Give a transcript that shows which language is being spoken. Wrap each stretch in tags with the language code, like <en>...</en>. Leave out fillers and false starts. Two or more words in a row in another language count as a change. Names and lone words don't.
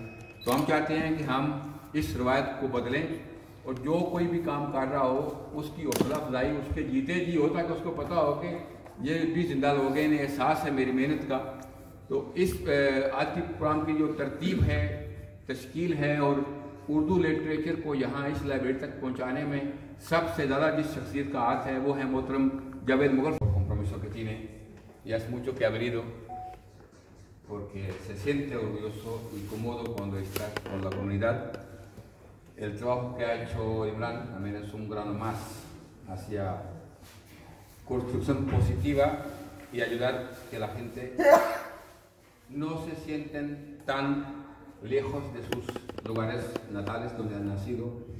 <ur>تو ہم چاہتے ہیں کہ ہم اس روایت کو بدلیں اور جو کوئی بھی کام کر رہا ہو اس کی حوصلہ افزائی اس کے جیتے جی ہو، تاکہ اس کو پتا ہو کہ یہ بھی زندہ لوگ ہیں، انہیں احساس ہے میری محنت کا. تو اس آج کی پروگرام کی جو ترتیب ہے، تشکیل ہے اور اردو لٹریچر کو یہاں اس لائبریری تک پہنچانے میں سب سے زیادہ جس شخصیت کا ہاتھ ہے وہ ہے محترم جاوید مغل.</ur> <es>Compromiso que tiene, y es mucho que ha venido porque se siente orgulloso y cómodo cuando está con la comunidad. El trabajo que ha hecho Imran también es un grano más hacia construcción positiva y ayudar que la gente no se sienten tan lejos de sus lugares natales donde han nacido.</es>